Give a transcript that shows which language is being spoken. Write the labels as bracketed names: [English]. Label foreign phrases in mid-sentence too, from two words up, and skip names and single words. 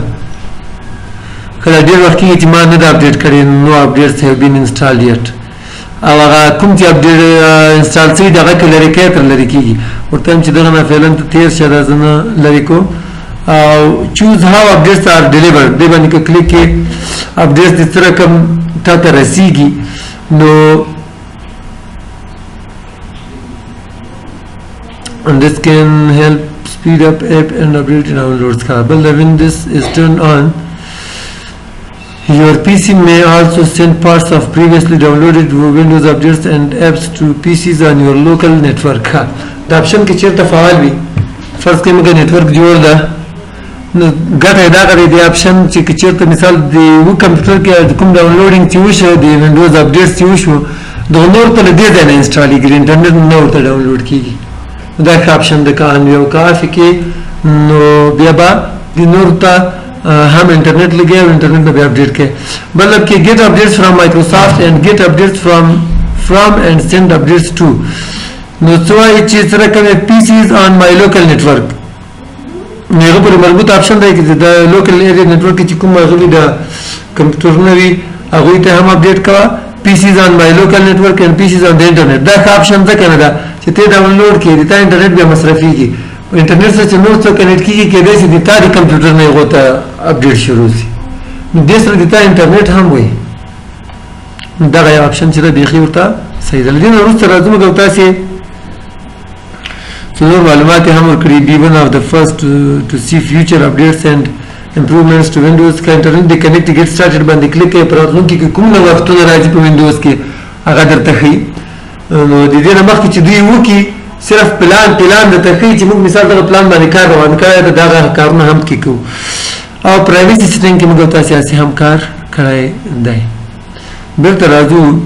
[Pashto] کله ډېر وخت کېږي چې ما نه ده اپډیټ کړی نو [English] updates have been installed yet [Pashto] او هغه کوم چې اپډیټ انسټال شوي د هغه کې لرې کوي تر لرې کېږي ورته وایم چې دغه نه فعلا ته تېر شه دا زه نه لرې کوم. او [English] choose how updates are delivered [Pashto] دې باندې که کلیک کې اپډیټس د څه رقم تا ته رسیږي نو [English] and this can help speed up app and update downloads. But when this is turned on your PC may also send parts of previously downloaded Windows updates and apps to PCs on your local network. [Pashto] دا آپشن کې چېرته فعال وي فرض کړئ موږ نیټورک جوړ ده نو ګټه یې دا کړې د آپشن چې که چېرته مثال د یوه کمپیوټر کې کوم ډاونلوډینګ چې وشو د وینډوز اپډیټس چې وشو دغه نور ته له دې ځای نه انسټالېږي د انټرنیټ نه ورته ډاونلوډ کېږي. دا ښه آپشن ده که ان یو کافي کې نو بیا به د نور ته هم انټرنیټ لګوي او انټرنیټ نه بیا اپډیټ کوي. مطلب کې [English] get updates from Microsoft and get updates from and send updates to [Pashto] نو څه وایي چې څه رقم [English] PCs on my local network [Pashto] نو هغه پورې مربوط آپشن دی چې د [English] local area network [Pashto] کې چې کوم هغوی د کمپیوټرونه وي هغوی ته هم اپډیټ کوه. [English] PCs on my local network and PCs on the internet [Pashto] دا ښه آپشن ځکه نه ده چې ته ډاونلوډ کړې د تا انټرنیټ بیا مصرفېږي انټرنیټ سره چې نور څوک کنیکټ کېږي کېدای شي د تا د کمپیوټر نه هغو ته اپډیټ شروع شي نو دې سره د تا انټرنیټ هم وي. دغه یو آپشن چې ده بیخي ورته صحیح ده. له دې نه وروسته راځو موږ او تاسې څلور معلومات یې هم ورکړي. [English] be one of the first to see future updates and improvements to Windows. [Pashto] که انټرنیټ د کنیکټ [English] get started [Pashto] باندې کلیک کوئ په راتلونکي کې کوم نوښتونه راځي په وینډوز کې هغه درته ښیي. نو د دې نه مخکې چې دوی وکړي صرف پلان درته ښیي چې موږ مثال دغه پلان باندې کار روان کړی ده دغه کارونه هم کې کوو. او [English] privacy setting [Pashto] کې موږ تاسې هسې هم کار کړی دی.